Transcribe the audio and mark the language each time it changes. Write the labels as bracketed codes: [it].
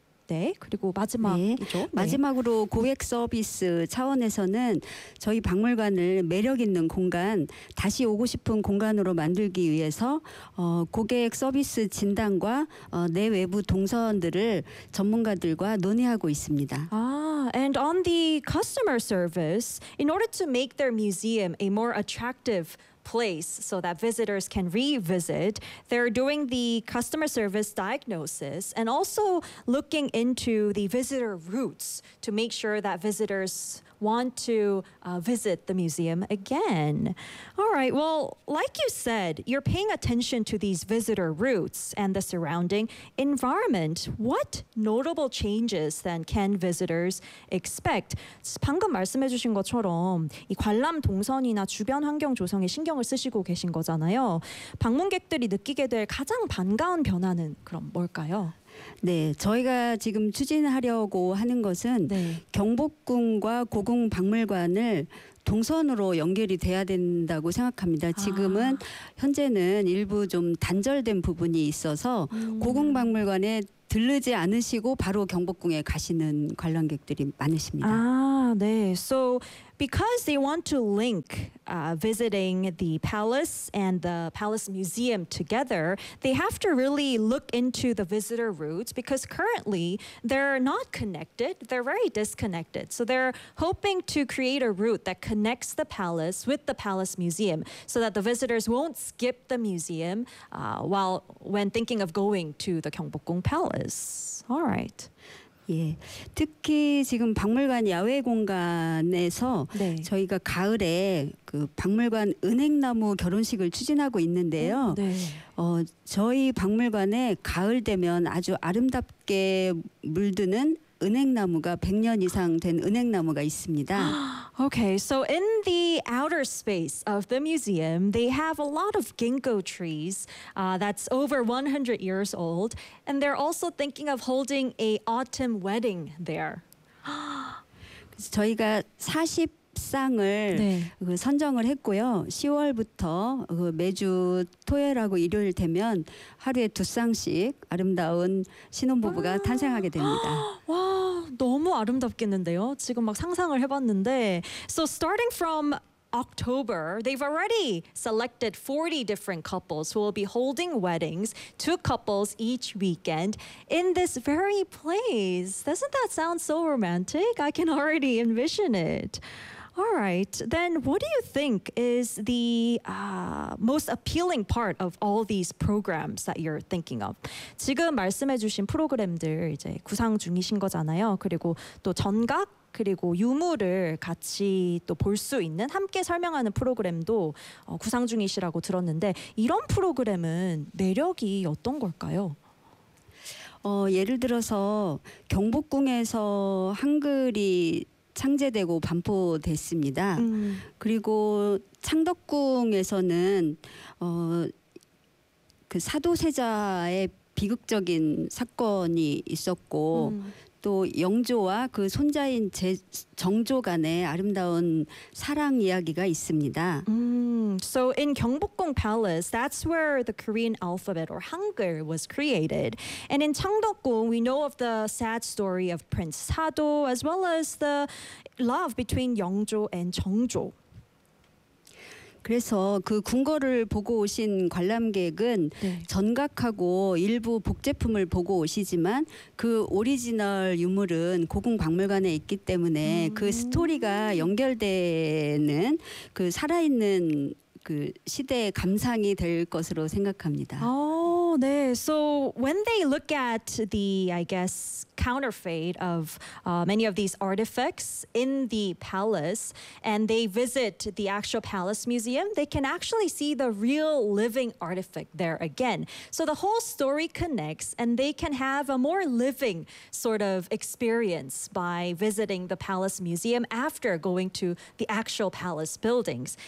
[ko] 네, 그리고 마지막이죠. 네, 마지막으로 네. 고객 서비스 차원에서는 저희 박물관을 매력 있는 공간, 다시 오고 싶은 공간으로 만들기 위해서 고객 서비스 진단과 내외부 동선들을 전문가들과 논의하고 있습니다. [en] 아, and on the customer service, in order to make their museum a more attractive place so that visitors can revisit. They're doing the customer service diagnosis and also looking into the visitor routes to make sure that visitors want to visit the museum again. All right, well, like you said, you're paying attention to these visitor routes and the surrounding environment. What notable changes then can visitors expect? [ko] 방금 말씀해 주신 것처럼 이 관람 동선이나 주변 환경 조성에 신경을 쓰시고 계신 거잖아요. 방문객들이 느끼게 될 가장 반가운 변화는 그럼 뭘까요? 네, 저희가 지금 추진하려고 하는 것은 네. 경복궁과 고궁 박물관을 동선으로 연결이 돼야 된다고 생각합니다. 지금은 현재는 일부 좀 단절된 부분이 있어서 고궁 박물관에 들르지 않으시고 바로 경복궁에 가시는 관람객들이 많으십니다. 아, 네. So [en] because they want to link visiting the palace and the palace museum together, they have to really look into the visitor routes because currently they're not connected. They're very disconnected. So they're hoping to create a route that connects the palace with the palace museum so that the visitors won't skip the museum when thinking of going to the Gyeongbokgung Palace. All right. [ko] 예, 특히 지금 박물관 야외 공간에서 네. 저희가 가을에 그 박물관 은행나무 결혼식을 추진하고 있는데요. 네. 저희 박물관에 가을 되면 아주 아름답게 물드는 은행나무가 100년 이상 된 은행나무가 있습니다. [en] Okay, so in the outer space of the museum, they have a lot of ginkgo trees that's over 100 years old, and they're also thinking of holding a autumn wedding there. [ko] 저희가 40쌍을 네. 그 선정을 했고요. 10월부터 그 매주 토요일하고 일요일 되면 하루에 두 쌍씩 아름다운 신혼부부가 탄생하게 됩니다. 와, 너무 아름답겠는데요. 지금 막 상상을 해봤는데. [en] So starting from October, they've already selected 40 different couples who will be holding weddings, two couples each weekend, in this very place. Doesn't that sound so romantic? I can already envision it. All right, then what do you think is the most appealing part of all these programs that you're thinking of? [ko] 지금 말씀해 주신 프로그램들 이제 구상 중이신 거잖아요. 그리고 또 전각 그리고 유물을 같이 또 볼 수 있는 함께 설명하는 프로그램도 구상 중이시라고 들었는데 이런 프로그램은 매력이 어떤 걸까요? 예를 들어서 경복궁에서 한글이 창제되고 반포됐습니다. 그리고 창덕궁에서는 그 사도세자의 비극적인 사건이 있었고 또 영조와 그 손자인 정조 간의 아름다운 사랑 이야기가 있습니다. [en] So in Gyeongbokgung Palace, that's where the Korean alphabet or Hangul was created. And in Changdeokgung, we know of the sad story of Prince Sado as well as the love between Yeongjo and Jeongjo. [ko] 그래서 그 궁궐을 보고 오신 관람객은 네. 전각하고 일부 복제품을 보고 오시지만 그 오리지널 유물은 고궁 박물관에 있기 때문에 그 스토리가 연결되는 그 살아있는 그 시대의 감상이 될 것으로 생각합니다. Oh, 네. [en] So when they look at the, I guess, counterfeit of many of these artifacts in the palace and they visit the actual palace museum, they can actually see the real living artifact there again. So the whole story connects and they can have a more living sort of experience by visiting the palace museum after going to the actual palace buildings.